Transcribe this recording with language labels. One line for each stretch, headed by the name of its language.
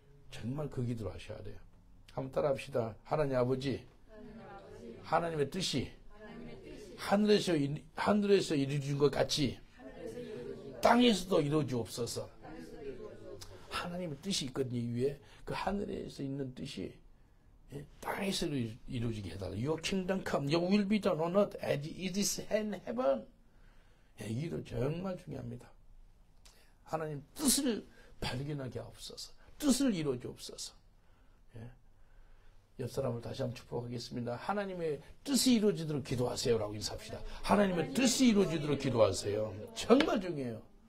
Korean: 정말 그 기도를 하셔야 돼요. 한번 따라합시다. 하나님 아버지, 하나님의 뜻이 하늘에서 이루어진 것 같이 땅에서도 이루어지옵소서. 하나님의 뜻이 있거든요. 위에 그 하늘에서 있는 뜻이 땅에서 이루어지게 해달라.
English: Your kingdom come, your will be done on earth as it is in heaven.
Korean: 이 기도 정말 중요합니다. 하나님 뜻을 발견하게 하옵소서. 뜻을 이루어 주옵소서. 옆 사람을 다시 한번 축복하겠습니다. 하나님의 뜻이 이루어지도록 기도하세요라고 인사합시다. 하나님의 뜻이 이루어지도록 기도하세요. 정말 중요해요.